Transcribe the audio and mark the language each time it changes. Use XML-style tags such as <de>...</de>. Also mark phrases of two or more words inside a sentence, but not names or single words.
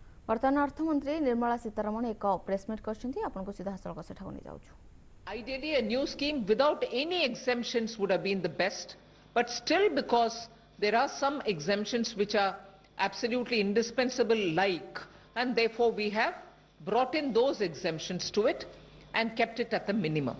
<or>ବର୍ତ୍ତମାନ ଅର୍ଥମନ୍ତ୍ରୀ ନିର୍ମଳା ସୀତାରମଣ ଏକ ପ୍ରେସମିଟ୍ କରିଛନ୍ତି ଆପଣଙ୍କୁ ସିଧାସଳଖ ସେଠାକୁ ନେଇ ଯାଉଛୁ।</or> <en>Ideally, a new scheme without any exemptions would have been the best, but still, because there are some exemptions which are absolutely indispensable, and therefore we have brought in those exemptions to it and kept it at the minimum.</en>